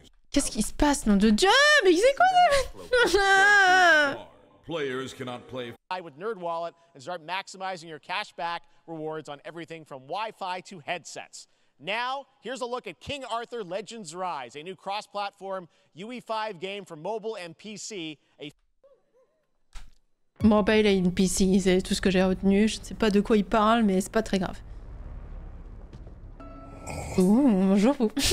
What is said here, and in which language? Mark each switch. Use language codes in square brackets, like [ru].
[fr] Qu'est-ce qui se passe, nom de Dieu? Mais c'est quoi ça? [en] Players cannot play with NerdWallet and start maximizing your cashback rewards on everything from Wi-Fi to headsets. Now, here's a look at King Arthur Legends Rise, a new cross-platform UE5 game for mobile and PC. [fr] Mobile et PC, c'est tout ce que j'ai retenu. Je ne sais pas de quoi il parle, mais c'est pas très grave. Ouh, bonjour vous.